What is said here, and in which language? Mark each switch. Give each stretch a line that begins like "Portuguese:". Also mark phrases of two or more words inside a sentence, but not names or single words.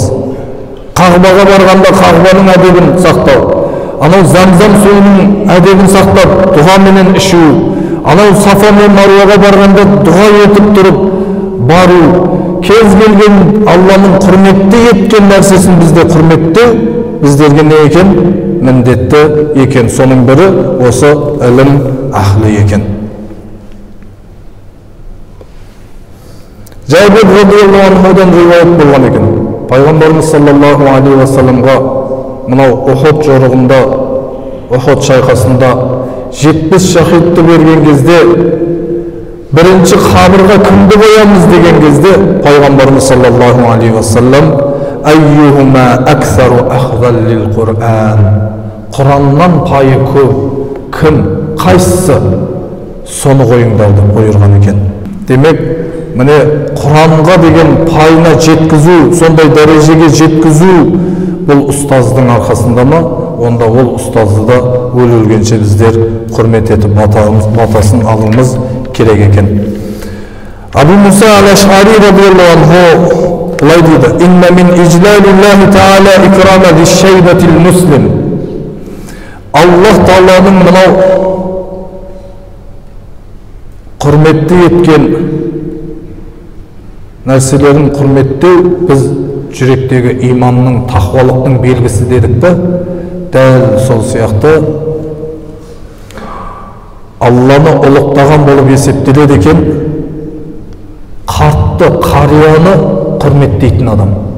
Kazakh: Қағбаға барғанда қағбаның әдебін сақтау, анау Замзам суының әдебін сақтап, дұғаменен ішу, анау Сафа мен Маруаға барғанда дұға етіп тұрып бару, кез келген Алланың құрметті еткен нәрсесін бізде құрметтеу, біздерге не екен? Міндетті екен. Соның бірі осы ілім ахлі екен. Жабир
Arabic: رضي الله عنه
Kazakh: риуаят болған екен. Пайғамбарымыз
Arabic: صلى الله عليه وسلم
Kazakh: мынау Ухуд жорығында, Ухуд шайқасында 70 шахидті берген кезде, бірінші қабырға кімді қоямыз деген кезде, Пайғамбарымыз
Arabic: صلى الله عليه وسلم أيهما أكثر أخذا للقرآن.
Kazakh: Құраннан пайы көп кім, қайсысы, соны қойыңдар деп бұйырған екен. Демек, міне Құранға деген пайына жеткізу, сондай дәрежеге жеткізу бұл ұстаздың арқасында ма? Онда ол ұстазды да өлгенше біздер құрмет етіп батасын алуымыз керек екен. Абу Муса ал-Аш'ари
Arabic: رضي الله عنه
Kazakh: былай дейді:
Arabic: "إن من إجلال الله تعالى إكرام ذي الشيبة المسلم."
Kazakh: Аллах Тааланың мынау құрметті еткен нәрселерін құрметтеу біз жүректегі иманның, тақуалықтың белгісі дедік пе? Дәл сол сияқты Алланы ұлықтаған болып есептеледі екен қартты, қарияны құрметтейтін адам.